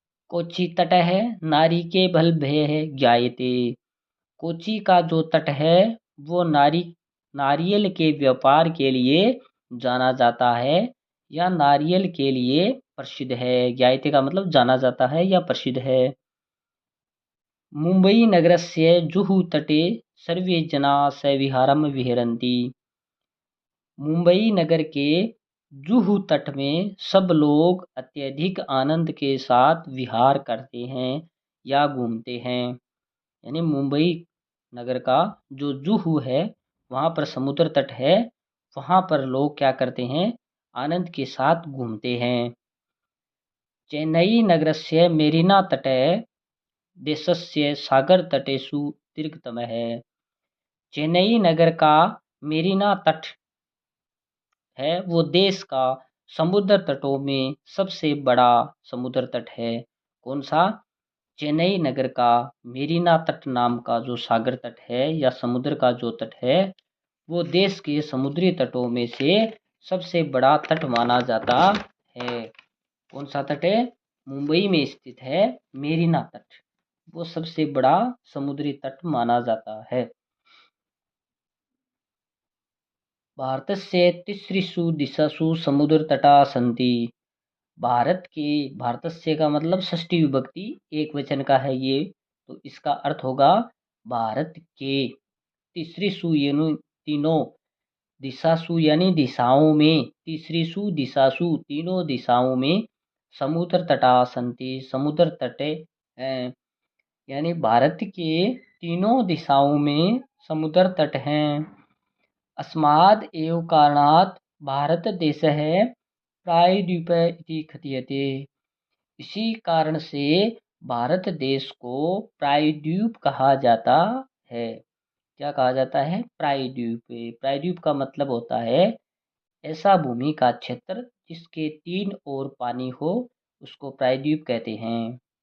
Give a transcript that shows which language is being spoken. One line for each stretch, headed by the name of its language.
Sanskrit: कोच्चि तट है नारी के बल भय है ज्ञायते,
Hindi: कोच्चि का जो तट है वो नारियल के व्यापार के लिए जाना जाता है या नारियल के लिए प्रसिद्ध है। ज्ञायते का मतलब जाना जाता है या प्रसिद्ध है।
Sanskrit: मुम्बईनगरस्य जुहू-तटे सर्वे जनाः सविहारं विहरन्ति।
Hindi: मुंबई नगर के जुहू तट में सब लोग अत्यधिक आनंद के साथ विहार करते हैं या घूमते हैं। यानी मुंबई नगर का जो जुहू है वहाँ पर समुद्र तट है, वहाँ पर लोग क्या करते हैं, आनंद के साथ घूमते हैं।
Sanskrit: चेन्नई नगरस्य मेरिना तटे देशस्य सागर तटेषु दीर्घतमः।
Hindi: चेन्नई नगर का मेरिना तट है वो देश का समुद्र तटों में सबसे बड़ा समुद्र तट है। कौन सा? चेन्नई नगर का मेरिना तट नाम का जो सागर तट है या समुद्र का जो तट है वो देश के समुद्री तटों में से सबसे बड़ा तट माना जाता है। कौन सा तट है? मुंबई में स्थित है मेरिना तट, वो सबसे बड़ा समुद्री तट माना जाता है।
Sanskrit: भारतस्य तिसृषु दिशासु समुद्रतटाः सन्ति।
Hindi: भारतस्य का मतलब षष्ठी विभक्ति एक वचन का है ये, तो इसका अर्थ होगा भारत के तिसृषु यानी तीनों, दिशासु यानी दिशाओं में, तिसृषु दिशासु तीनों दिशाओं में,
Sanskrit: समुद्र तटाः सन्ति
Hindi: समुद्र तटे हैं। यानी भारत के तीनों दिशाओं में समुद्र तट हैं।
Sanskrit: अस्माद् एव कारणात् भारतदेशः प्रायद्वीपः इति कथ्यते।
Hindi: इसी कारण से भारत देश को प्रायद्वीप कहा जाता है। क्या कहा जाता है? प्रायद्वीप। प्रायद्वीप का मतलब होता है ऐसा भूमि का क्षेत्र जिसके तीन ओर पानी हो, उसको प्रायद्वीप कहते हैं।